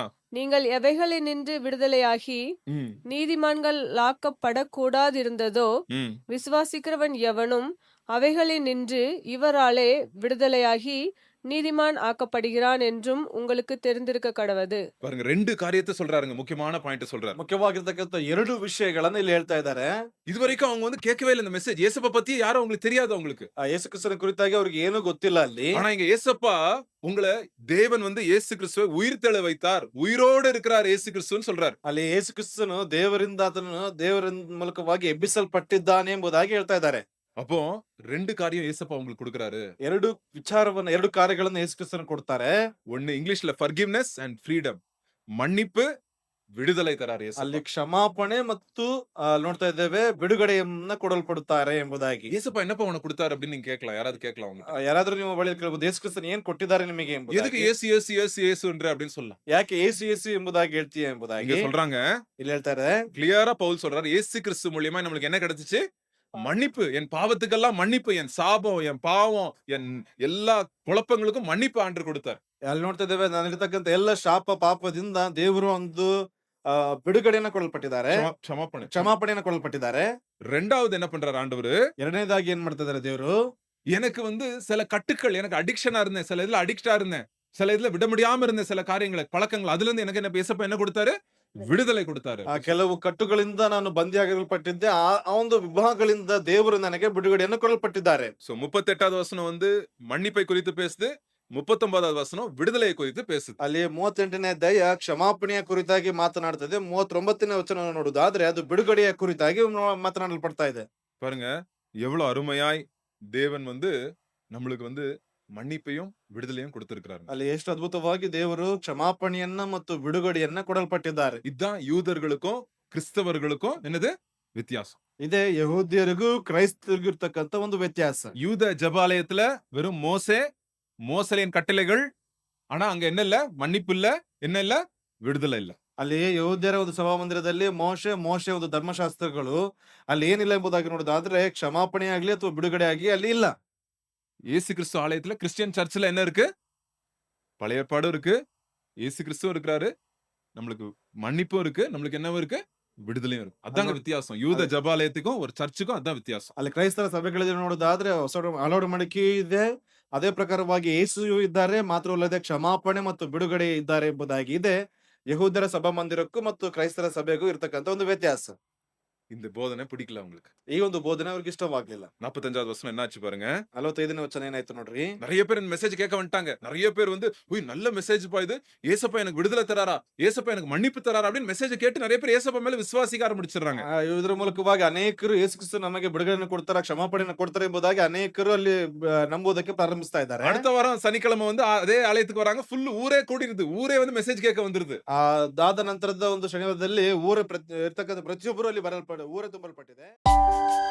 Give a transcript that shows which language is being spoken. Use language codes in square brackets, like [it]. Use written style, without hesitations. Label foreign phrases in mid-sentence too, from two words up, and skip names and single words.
[ta] நீங்கள் எவைகளினின்று விடுதலையாகி ம். நீதிமான்கள் லாக்கப்படக்கூடாதிருந்ததோ ம். விசுவாசிக்கிறவன் எவனும் அவைகளினின்று இவராலே விடுதலையாகி நீதிமான் ஆக்கப்படுகிறான் என்றும் உங்களுக்கு தெரிந்திருக்க கடவது. பாருங்க, ரெண்டு காரியத்தை சொல்றாருங்க. முக்கியமான பாயிண்ட் சொல்றாரு. [kn] ಮುಖ್ಯವಾಗಿರ್ತಕ್ಕಂಥ ಎರಡು ವಿಷಯಗಳನ್ನ ಇಲ್ಲಿ ಹೇಳ್ತಾ ಇದ್ದಾರೆ. [ta] இதுவரைக்கும் அவங்க வந்து கேட்கவே இல்லை இந்த மெசேஜ். ஏசப்பா பத்தி யாரும் அவங்களுக்கு தெரியாது அவங்களுக்கு. [kn] ಯೇಸು ಕ್ರಿಸ್ತನ ಕುರಿತಾಗಿ ಅವ್ರಿಗೆ ಏನೂ ಗೊತ್ತಿಲ್ಲ ಅಲ್ಲಿ. [ta] ஆனா இங்க ஏசப்பா உங்களை தேவன் வந்து இயேசு கிறிஸ்துவை உயிர்த்தெழ வைத்தார், உயிரோடு இருக்கிறார் இயேசு கிறிஸ்துன்னு சொல்றாரு. [kn] ಅಲ್ಲಿ ಯೇಸು ಕ್ರಿಸ್ತನು ದೇವರಿಂದ ಆತನು ದೇವರ ಮೂಲಕವಾಗಿ ಎಬ್ಬಿಸಲ್ಪಟ್ಟಿದ್ದಾನೆ ಎಂಬುದಾಗಿ ಹೇಳ್ತಾ ಇದ್ದಾರೆ. [ta] அப்போ ரெண்டு காரியம் ஏசப்பா உங்களுக்கு கொடுக்கறாரு. [kn] ಎರಡು ಕಾರ್ಯಗಳನ್ನು ಯೇಸು ಕ್ರಿಸ್ತನು ಕೊಡ್ತಾರೆ. [ta] ஒன்னு இங்கிலீஷ்ல [en] forgiveness and freedom. [ta] மன்னிப்பு, விடுதலை தரார் ஏசப்பா. [kn] ಅಲ್ಲಿ ಕ್ಷಮಾಪಣೆ ಮತ್ತು ನೋಡ್ತಾ ಇದ್ದೇವೆ ಬಿಡುಗಡೆಯನ್ನ ಕೊಡಲ್ಪಡುತ್ತಾರೆ ಎಂಬುದಾಗಿ. [ta] ஏசப்பா என்னப்பா உனக்கு கொடுத்தாரு அப்படின்னு நீங்க கேட்கலாம். யாராவது கேட்கலாம் அவங்க. [kn] ಯಾರಾದ್ರೂ ನಿಮ್ಮ ಬಳಿ ಕೇಳಬಹುದು, ಯೇಸು ಕ್ರಿಸ್ತನು ಏನ್ ಕೊಟ್ಟಿದ್ದಾರೆ ನಿಮಗೆ [ta] எதுக்கு [kn] ಎಂಬುದಾಗಿ. [ta] ஏசு ஏசு ஏசு ஏசுன்ற அப்படின்னு சொல்லலாம். [kn] ಯಾಕೆ ಯೇಸು ಯೇಸು ಎಂಬುದಾಗಿ ಹೇಳ್ತೀಯ [ta] இங்க [kn] ಎಂಬುದಾಗಿ [ta] சொல்றாங்க, [kn] ಇಲ್ಲಿ ಹೇಳ್ತಾರೆ. [ta] கிளியரா பவுல் சொல்றாரு, இயேசு கிறிஸ்து மூலியமா நம்மளுக்கு என்ன கிடைச்சிச்சு? மன்னிப்பு. என் பாவத்துக்கெல்லாம் மன்னிப்பு, என் சாபம், என் பாவம், என் எல்லா குழப்பங்களுக்கும் மன்னிப்பு ஆண்டவர் கொடுத்தார். [kn] ಅಲ್ಲಿ ನೋಡ್ತಾ ಇದ್ದೇವೆ, ನಾನಿರ್ತಕ್ಕಂಥ ಎಲ್ಲ ಶಾಪ ಪಾಪದಿಂದ ದೇವರು ಒಂದು ಬಿಡುಗಡೆಯನ್ನ ಕೊಡಲ್ಪಟ್ಟಿದ್ದಾರೆ, ಕ್ಷಮಾಪಣೆ. ಕ್ಷಮಾಪಣೆಯನ್ನ ಕೊಡಲ್ಪಟ್ಟಿದ್ದಾರೆ. [ta] ரெண்டாவது என்ன பண்றாரு ஆண்டவர்? [kn] ಎರಡನೇದಾಗಿ ಏನ್ ಮಾಡ್ತಾ ಇದ್ದಾರೆ ದೇವರು? [ta] எனக்கு வந்து சில கட்டுக்கள், எனக்கு அடிக்ஷனா இருந்தேன், சில இதுல அடிக்டா இருந்தேன், சில இதுல விட முடியாம இருந்தேன், சில காரியங்களை பழக்கங்கள், அதுல இருந்து எனக்கு என்ன பேசப்ப என்ன கொடுத்தாரு? விடுதலை கொடுத்தாரு. [kn] ಕೆಲವು ಕಟ್ಟುಗಳಿಂದ ನಾನು ಬಂದಿಯಾಗಿರಲ್ಪಟ್ಟಿದ್ದೆ. ಆ ಒಂದು ವಿಭಾಗಗಳಿಂದ ದೇವರು ನನಗೆ ಬಿಡುಗಡೆಯನ್ನು ಕೊಡಲ್ಪಟ್ಟಿದ್ದಾರೆ. [ta] சோ 38வது வசனம் வந்து மன்னிப்பை குறித்து பேசுது, 39வது வசனம் விடுதலை குறித்து பேசுது. [kn] ಅಲ್ಲಿ 38ನೇ ಅಧ್ಯಾಯ ಕ್ಷಮಾಪಣೆಯ ಕುರಿತಾಗಿ ಮಾತನಾಡ್ತದೆ. 39ನೇ ವಚನ ನೋಡುವುದಾದ್ರೆ ಅದು ಬಿಡುಗಡೆಯ ಕುರಿತಾಗಿ ಮಾತನಾಡಲ್ಪಡ್ತಾ ಇದೆ. [ta] பாருங்க, எவ்வளவு அருமையாய் தேவன் வந்து நம்மளுக்கு வந்து மன்னிப்பையும் விடுதலையும் கொடுத்திருக்கிறாரு. [kn] ಅಲ್ಲಿ ಎಷ್ಟು ಅದ್ಭುತವಾಗಿ ದೇವರು ಕ್ಷಮಾಪಣೆಯನ್ನ ಮತ್ತು ಬಿಡುಗಡೆಯನ್ನ ಕೊಡಲ್ಪಟ್ಟಿದ್ದಾರೆ. [ta] இதுதான் யூதர்களுக்கும் கிறிஸ்தவர்களுக்கும் என்னது வித்தியாசம். [kn] ಇದೇ ಯಹೂದ್ಯರಿಗೂ ಕ್ರೈಸ್ತರಿಗೂ ಇರ್ತಕ್ಕಂಥ ಒಂದು ವ್ಯತ್ಯಾಸ. [ta] யூத ஜெபாலயத்துல வெறும் மோசேலின் கட்டளைகள், ஆனா அங்க என்ன இல்ல? மன்னிப்பு இல்ல, என்ன இல்ல? விடுதலை இல்ல. [kn] ಅಲ್ಲಿ ಯಹೂದ್ಯರ ಒಂದು ಸಭಾಮಂದಿರದಲ್ಲಿ ಮೋಶೆ ಒಂದು ಧರ್ಮಶಾಸ್ತ್ರಗಳು ಅಲ್ಲಿ ಏನಿಲ್ಲ ಎಂಬುದಾಗಿ ನೋಡೋದಾದ್ರೆ ಕ್ಷಮಾಪಣೆ ಆಗ್ಲಿ ಅಥವಾ ಬಿಡುಗಡೆ ಆಗಿ ಅಲ್ಲಿ ಇಲ್ಲ. [ta] இயேசு கிறிஸ்து ஆலயத்துல [en] Christian church [ta] என்ன இருக்கு? பழைய ஏற்பாடும் இருக்கு, இயேசு கிறிஸ்துவும் இருக்கிறாரு, நம்மளுக்கு மன்னிப்பும் இருக்கு, நம்மளுக்கு என்னவும் இருக்கு? விடுதலையும் இருக்கு. அதாங்க வித்தியாசம். யூத ஜெபாலயத்துக்கும் ஒரு சர்ச்சுக்கும் அதான் வித்தியாசம். [kn] ಅಲ್ಲಿ ಕ್ರೈಸ್ತರ ಸಭೆಗಳಲ್ಲಿ ನೋಡೋದಾದ್ರೆ ಹಲವು ಮಡಿಕೆ ಇದೆ. ಅದೇ ಪ್ರಕಾರವಾಗಿ ಯೇಸು ಇದ್ದಾರೆ, ಮಾತ್ರವಲ್ಲದೆ ಕ್ಷಮಾಪಣೆ ಮತ್ತು ಬಿಡುಗಡೆ ಇದ್ದಾರೆ ಎಂಬುದಾಗಿ ಇದೆ. ಯಹೂದ್ಯರ ಸಭಾ ಮಂದಿರಕ್ಕೂ ಮತ್ತು ಕ್ರೈಸ್ತರ ಸಭೆಗೂ ಇರ್ತಕ್ಕಂಥ ಒಂದು ವ್ಯತ್ಯಾಸ. [ta] இந்த போதனை பிடிக்கல உங்களுக்கு. [kn] ಈ ಒಂದು ಬೋಧನೆ ಅವ್ರಿಗೆ ಇಷ್ಟವಾಗ್ಲಿಲ್ಲ. [ta] 45வது வசனம் என்னாச்சு பாருங்க. [kn] 45ನೇ ವಚನ ಏನಾಯ್ತು ನೋಡ್ರಿ. [ta] நிறைய பேர் இந்த மெசேஜ் கேட்க வந்துட்டாங்க. நிறைய பேர் வந்து ஓய் நல்ல மெசேஜ் பா இது, ஏசப்பா எனக்கு விடுதலை தராரா, ஏசப்பா எனக்கு மன்னிப்பு தராரா அப்படின்னு மெசேஜ் கேட்டு நிறைய பேர் ஏசப்பா மேல விசுவாசிக்க ஆரம்பிச்சிடுறாங்க. [kn] ಇದರ ಮೂಲಕವಾಗಿ ಅನೇಕರು ಯೇಸು ಕ್ರಿಸ್ತ ನಮಗೆ ಬಿಡುಗಡೆಯನ್ನು ಕೊಡ್ತಾರ, ಕ್ಷಮಾಪಣೆಯನ್ನು ಕೊಡ್ತಾರೆ ಎಂಬುದಾಗಿ ಅನೇಕರು ಅಲ್ಲಿ ನಂಬುವುದಕ್ಕೆ ಪ್ರಾರಂಭಿಸ್ತಾ ಇದ್ದಾರೆ. [ta] அடுத்த வாரம் சனிக்கிழமை வந்து அதே ஆலயத்துக்கு வராங்க. ஃபுல் ஊரே கூடிருது, ஊரே வந்து மெசேஜ் கேட்க வந்துருது. [kn] ಅದಾದ ನಂತರದ ಒಂದು ಶನಿವಾರದಲ್ಲಿ ಊರ ಇರ್ತಕ್ಕಂಥ ಪ್ರತಿಯೊಬ್ಬರು ಅಲ್ಲಿ ಊರೇ ತುಂಬಲ್ಪಟ್ಟಿದೆ.